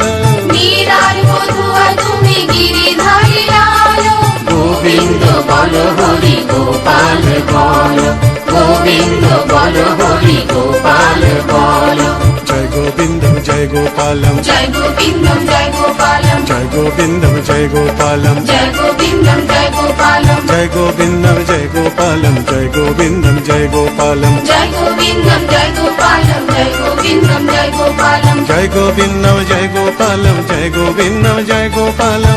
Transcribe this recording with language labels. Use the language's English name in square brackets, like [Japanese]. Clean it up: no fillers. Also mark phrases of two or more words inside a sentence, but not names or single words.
[Bangla] মীরার বধুয়া তুমি গিরিধারী লাল, গোবিন্দ বলো হরি গোপাল বলো, গোবিন্দ বলো হরি গোপাল বলো। [Sanskrit] জয় গোবিন্দ জয় গোপালম, জয় গোবিন্দম জয় গোপালম, জয় गोविन्दं जय गोपालं जय गोविन्दं जय गोपालं जय गोविन्दं जय गोपालं जय गोविन्दं जय गोपालं जय गोविन्दं जय गोपालं जय गोविन्दं जय गोपालं जय गोविन्दं जय गोपालं जय गोविन्दं जय गोपालं